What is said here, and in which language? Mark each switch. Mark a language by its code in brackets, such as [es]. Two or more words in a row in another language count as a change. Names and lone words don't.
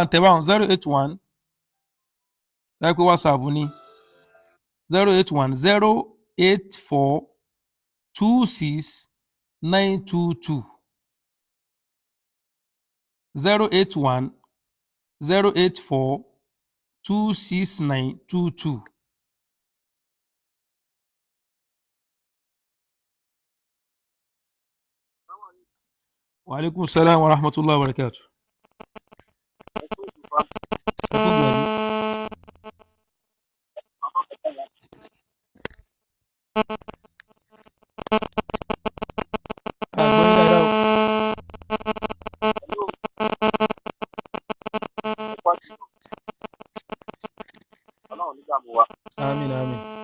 [yo] ń tẹ báwọn 081 láì pé WhatsApp ní 081-084-26922 081 084 26922. [ar] وعليكم السلام ورحمة الله وبركاته. [yo] Ẹ kú gbìyànjú. Àgbọ̀yìn dáadáa o. Àmín àmín.